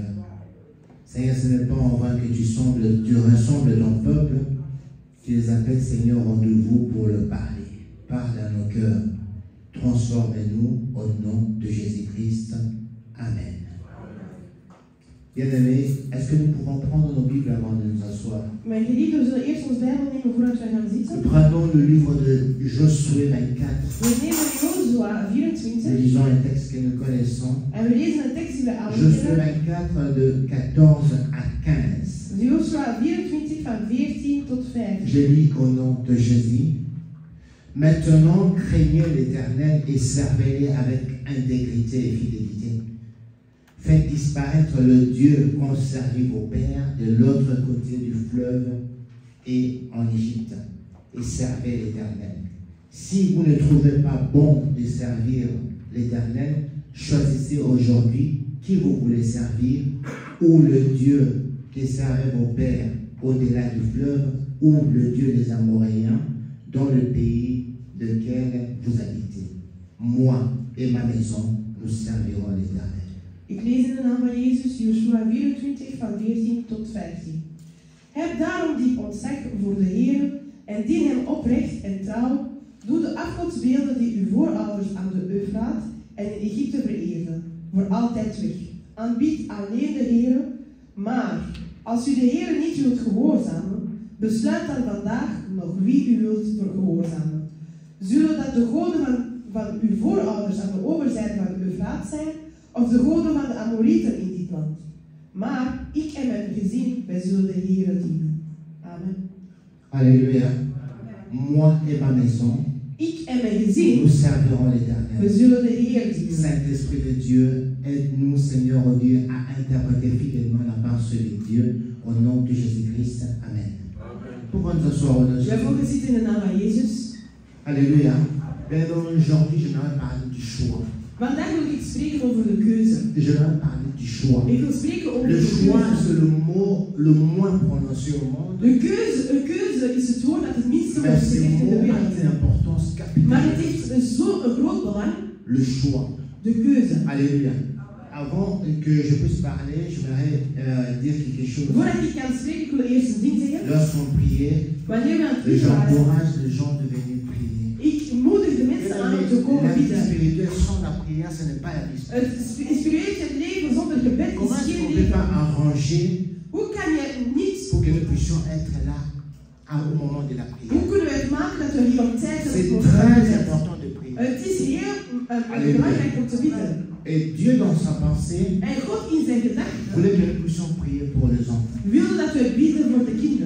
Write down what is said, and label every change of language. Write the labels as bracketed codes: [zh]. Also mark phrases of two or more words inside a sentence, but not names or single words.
[fr] Seigneur, ce n'est pas en vain que tu ressembles ton peuple, tu les appelles, Seigneur, au rendez-vous pour le parler. Parle à nos cœurs, transforme-nous au nom de Jésus-Christ. Amen. Bien-aimés, est-ce que nous pouvons prendre nos Bibles avant de nous asseoir? [nl] Mijn geliefden, we zullen eerst ons Bijbel nemen voordat wij gaan [fr] Nous [nl] zitten. [fr] prenons le livre de Josué 24. [nl] We nemen Jozua [fr] Nous 24 lisons un texte que nous connaissons. [nl] en we lezen een tekst die we al Josué kennen. [fr] 24 de 14 à 15. [nl] Jozua 24 van 14 tot 15. [fr] Je lis au nom de Jésus. Maintenant, craignez l'Éternel et servez-le avec intégrité et fidélité. Faites disparaître le Dieu qu'ont servi vos pères de l'autre côté du fleuve et en Égypte, et servez l'Éternel. Si vous ne trouvez pas bon de servir l'Éternel, choisissez aujourd'hui qui vous voulez servir, ou le Dieu qui servait vos pères au-delà du fleuve, ou le Dieu des Amoréens, dans le pays de lequel vous habitez. Moi et ma maison, nous servirons l'Éternel. [nl] Ik lees in de naam van Jezus, Joshua 24 van 14 tot 15. Heb daarom diep ontzag voor de Heer en dien hem oprecht en trouw. Doe de afgodsbeelden die uw voorouders aan de Eufraat en in Egypte vereerden, voor altijd weg. Aanbied alleen de Heer, maar als u de Heer niet wilt gehoorzamen, besluit dan vandaag nog wie u wilt gehoorzamen. Zullen dat de goden van uw voorouders aan de overzijde van de Eufraat zijn, of de goden van de Amorieten in dit land. Maar ik en mijn gezin, wij zullen de Heere dienen. Amen. [fr] Alléluia. Moi et ma maison, [nl] Ik en mijn gezin, [fr] nous servirons [nl] we [fr] l'Éternel. [nl] zullen de Heer dienen. [fr] Saint-Esprit de Dieu, aide-nous, Seigneur, oh Dieu, à interpréter fidèlement la parole de Dieu au nom de Jésus-Christ. Amen. Pouvons nous asseoir au nom de [nl] Wij [fr] Jésus. [nl] mogen zitten in de naam van Jezus. [fr] Alléluia. Bien, donc, aujourd'hui, je vais parler du choix. [nl] Vandaag wil ik spreken over de keuze. [fr] Je vais parler du choix. [nl] Ik wil spreken over [fr] Le [nl] de [fr] choix, [nl] keuze. [fr] c'est le mot le moins prononcé au monde. [nl] Een keuze is het woord dat het minste [fr] Mais [nl] wordt [fr] ce [nl] gezegd in de [fr] mot a [nl] wereld. [fr] une importance [nl] Maar het [fr] capitale. [nl] heeft zo'n groot belang, [fr] Le choix. [nl] de keuze. [fr] Alléluia. Avant que je puisse parler, j'aimerais dire quelque chose. [nl] Voordat ik kan spreken, ik wil eerst een ding zeggen. [fr] Lorsqu'on priait, [nl] Wanneer we aan het bidden waren, [fr] j'encourage les gens de venir prier. [nl] ik moedig de mensen aan om te komen [fr] La vie [nl] bidden. [fr] spirituelle sans la prière, ce n'est pas la vie spirituelle. [nl] Het spirituele leven zonder gebed [fr] Comment [nl] is [fr] est-ce [nl] geen [fr] qu'on ne peut pas [nl] leven. [fr] arranger [nl] Hoe kan je niet, [fr] pour que nous puissions être là au moment de la [nl] hoe [fr] prière? [nl] kunnen we het maken dat we hier op tijd zijn? [fr] C'est très important de prier. [nl] Het is heel [fr] Alléluia. [nl] belangrijk om te bidden. [fr] Et Dieu, dans sa pensée, [nl] En God in zijn gedachten [fr] voulait que nous puissions prier pour les enfants. [nl] wilde dat we bidden voor de kinderen.